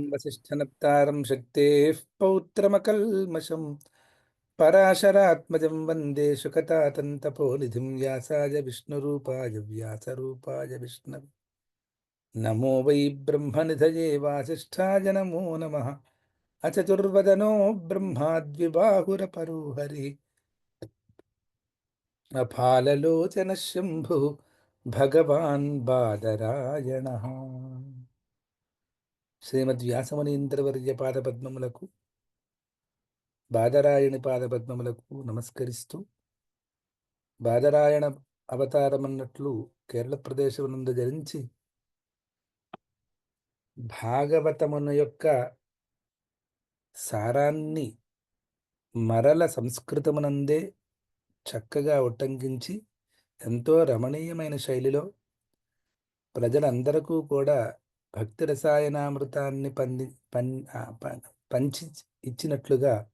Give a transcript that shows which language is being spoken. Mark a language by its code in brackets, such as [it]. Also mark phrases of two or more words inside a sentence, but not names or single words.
[sa] वसिष्ठनप्तारं शक्तेः पौत्रमकल्मषम् पराशरात्मजं वन्दे शुकतातन्तपोनिधिं व्यासाय विष्णुरूपाय व्यासरूपाय विष्णवे नमो वै ब्रह्मनिधये वासिष्ठाय नमो नमः अचतुर्वदनो ब्रह्मा द्विबाहुरपरो हरिः अफाललोचनः शम्भुः भगवान् बादरायणः [te] శ్రీమద్వ్యాసమునీంద్రవర్యపాదపద్మములకు బాదరాయణి పాదపద్మములకు నమస్కరిస్తూ బాదరాయణ అవతారమన్నట్లు కేరళ ప్రదేశమునందు ధరించి భాగవతమున యొక్క సారాన్ని మరల సంస్కృతమునందే చక్కగా ఉట్టంకించి ఎంతో రమణీయమైన శైలిలో ప్రజలందరకు కూడా భక్తి రసాయనామృతాన్ని పంచి ఇచ్చినట్లుగా